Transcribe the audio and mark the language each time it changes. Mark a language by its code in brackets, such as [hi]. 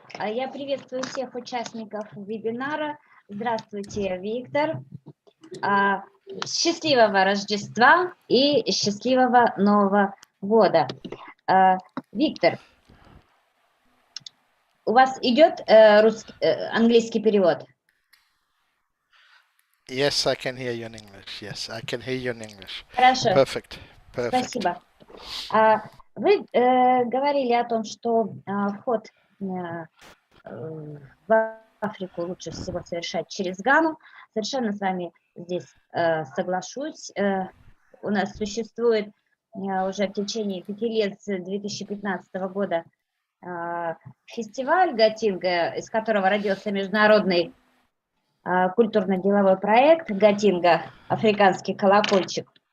[ru] Я приветствую всех участников вебинара. Здравствуйте, Виктор. Счастливого Рождества и счастливого Нового года. Виктор, у вас идет английский перевод? [en] Yes, I can hear you in English. Yes, I can hear you in English. [ru] Хорошо. [en] Perfect. [ru] Спасибо. Вы говорили о том, что вход в Африку лучше всего совершать через Гану. Совершенно с вами здесь соглашусь. У нас существует уже в течение 5 лет, с 2015 года, фестиваль Гатинга, из которого родился международный культурно-деловой проект Гатинга «Африканский колокольчик».